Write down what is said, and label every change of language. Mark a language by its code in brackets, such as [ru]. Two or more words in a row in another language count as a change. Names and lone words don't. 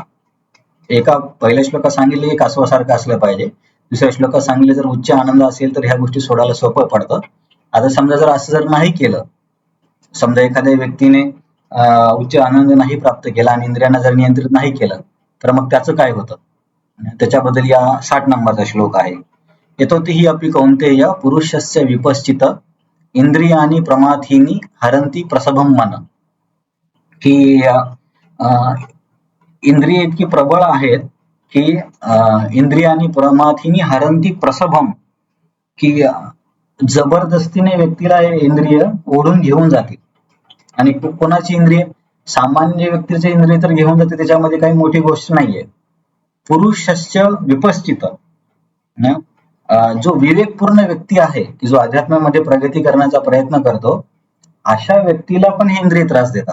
[mr] एका पहिल्या श्लोकात सांगितले एक अस्वासारखं असलं पाहिजे, दुसऱ्या श्लोकात सांगितले जर उच्च आनंद असेल तर ह्या गोष्टी सोडायला सोपं पडतं. आता समजा जर असं जर नाही केलं, समजा एखाद्या व्यक्तीने उच्च आनंद नाही प्राप्त केला आणि इंद्रियांना जर नियंत्रित नाही केलं तर मग त्याचं काय होतं, त्याच्याबद्दल या 60 नंबरचा श्लोक आहे. [sa] यतोहि अपि कौन्तेय पुरुषस्य विपश्चित इंद्रियानि प्रमाथीनि हरंती प्रसभम मन, [mr] की इंद्रिय इतकी प्रबळ आहेत की [sa] इंद्रियानि प्रमाथीनि हरंती प्रसभम, [mr] की जबरदस्तीने व्यक्तीला हे इंद्रिय ओढून घेऊन जातील. आणि कोणाची इंद्रिय? सामान्य व्यक्तीचे इंद्रिय तर घेऊन जाते, त्याच्यामध्ये काही मोठी गोष्ट नाहीये. [sa] पुरुषस्य विपश्चित, [mr] जो विवेकपूर्ण व्यक्ती आहे की जो अध्यात्मामध्ये प्रगती करण्याचा प्रयत्न करतो, अशा व्यक्तीला पण हे इंद्रिय त्रास देतात.